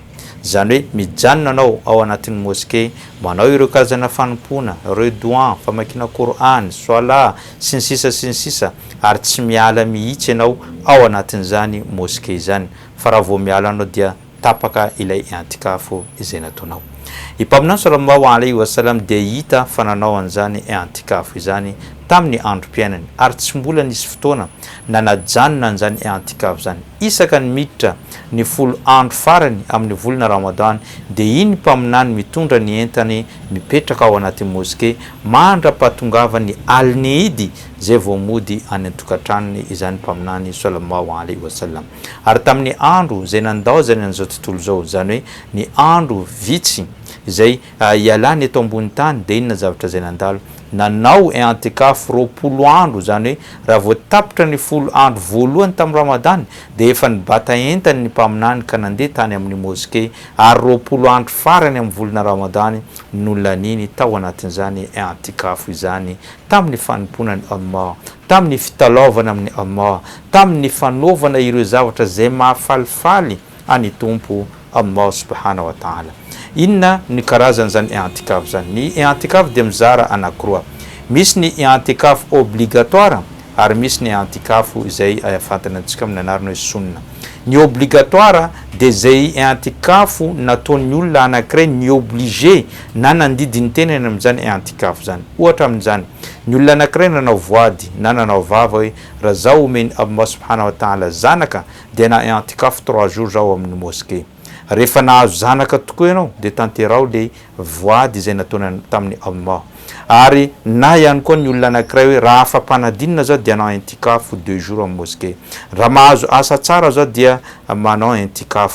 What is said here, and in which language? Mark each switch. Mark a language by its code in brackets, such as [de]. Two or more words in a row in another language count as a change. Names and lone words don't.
[mg] Zany hoe mijanona anao ao anatin'ny moské, manao ireo karazana fanompona, ireo doa, famakiana Qur'an, soala, sy ny sisa, ary tsy miala mihitsy ianao ao anatin'izany moské zany. Fa raha vao miala anao dia tapaka ilay i'tikaf izay nataonao. I mpaminany [ar] صلى الله عليه وسلم [mg] dia hita fa nanao an'izany i'tikaf izany tamin'ny androm-piainany, ary tsy mbola nisy fotoana nanajanona an'izany i'tikaf zany. Isaka ny miditra ny 10 andro farany amin'ny volana Ramadan dia iny mpaminany mitondra ny entany mipetraka ao anatin'ny moské mandra-patongava ny aliny idy zay vao mody any an-tokantranony izany mpaminany [ar] صلى الله عليه وسلم. [mg] Ary tamin'ny andro zay nandaozany an'izao tontolo zao, zany hoe ny andro vitsy izay ialany eto ambony tany, dia inona zavatra zay nandalo? Nanao i'tikaf 20 andro, zany hoe raha vao tapitra ny 10 andro voalohany tamin'ny Ramadan dia efa nibata entany ny mpaminany ka nandeha tany amin'ny moské, ary 20 andro farany amin'ny volana Ramadan no laniny tao anatin'izany i'tikaf izany tamin'ny fanomponan'ny Allah, tamin'ny fitalaovana amin'ny Allah, tamin'ny fanaovana ireo zavatra zay mahafalifaly any tompo Allah [ar] سبحانه وتعالى. [mg] Inna ny karazan'izany i'tikaf zany? Ny i'tikaf dia mizara anankiroa. Misy ny i'tikaf obligatoire ary misy ny i'tikaf izay fantana antsika amin'ny anarana hoe sunna. Ny obligatoire dia zay i'tikaf nataon'ny olona anankiray ny obligé na nandidiny tenany amin'izany i'tikaf zany. Ohatra amin'izany, ny olona anankiray nanao voady na nanao vava hoe raha zaho omeny Allah [ar] سبحانه وتعالى [mg] zanaka dia na i'tikaf 3 jours zaho amin'ny moské. Rehefa nahazo zanaka tokoa ianao dia tanterao le voady izay nataony tamin'ny Allah. Ary na ihany koa ny olona anankiray hoe raha afa-panadinana zao dia manao i'tikaf 2 jours amin'ny moské. Raha mahazo asa tsara zao dia manao i'tikaf.